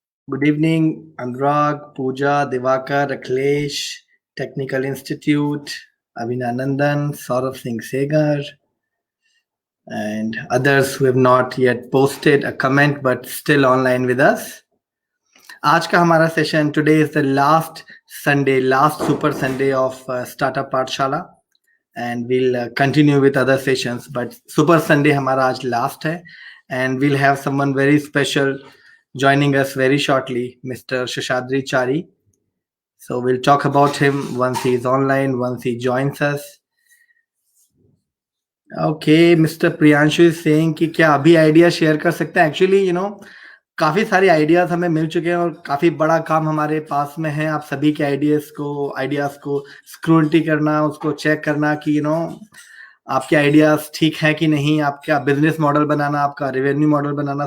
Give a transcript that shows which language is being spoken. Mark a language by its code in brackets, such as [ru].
[en] Good evening, Anurag, Pooja, Divakar, Akhilesh, Technical Institute, Abhinanandan, Saurav Singh Segar, and others who have not yet posted a comment but still online with us. [hi] आज का हमारा session [en] today is the last Sunday, last super Sunday of startup Pathshala, and will continue with other sessions, but super Sunday [hi] हमारा आज last है, [en] And will have someone very special joining us very shortly, Mr. Shashadri Chari. So we'll talk about him once he's online, once he joins us. Okay, Mr. Priyanshu is saying [hi] कि क्या अभी idea share कर सकते हैं? Actually काफ़ी सारे ideas हमें मिल चुके हैं और काफ़ी बड़ा काम हमारे पास में है आप सभी के आइडियाज़ को स्क्रूटनी करना, उसको चेक करना कि आपके आइडियाज़ ठीक है कि नहीं, आपका बिजनेस मॉडल बनाना, आपका रेवेन्यू मॉडल बनाना.